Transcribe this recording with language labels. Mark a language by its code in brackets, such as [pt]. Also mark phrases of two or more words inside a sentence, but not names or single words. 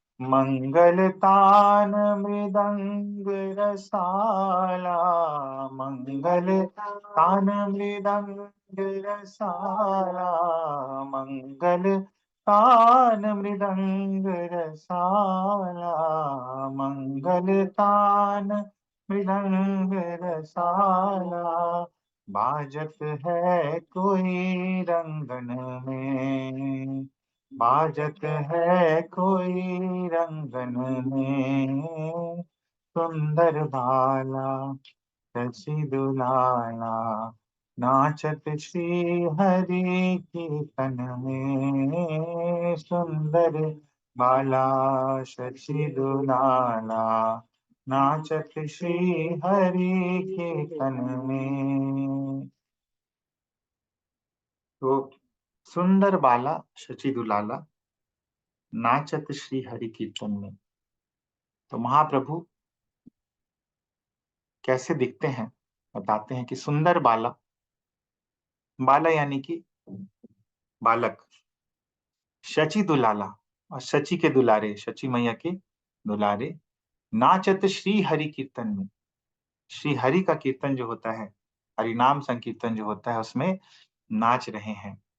[bra] मंगलतान मृदंग रसाला, मंगलतान मृदंग रसाला, मंगल तान मृदंग रसाला, मंगल तान मृदंग रसाला, बाजत है कोई रंगन में, बाजत है कोई रंगन में, सुंदर बाला शशि दुलाला, नाचत श्री हरि कीर्तन में, सुंदर बाला शशि दुलाला, नाचत श्री हरि कीर्तन में। तो सुंदर बाला शशि दुलाला, नाचत श्री हरि कीर्तन में। [hi] तो महाप्रभु कैसे दिखते हैं बताते हैं कि सुंदर बाला, बाला यानी कि बालक, शची दुलाला और शची के दुलारे, शची मैया के दुलारे, [bra] नाचत श्री हरि कीर्तन में, [hi] श्री हरि का कीर्तन जो होता है, हरि नाम संकीर्तन जो होता है, उसमें नाच रहे हैं।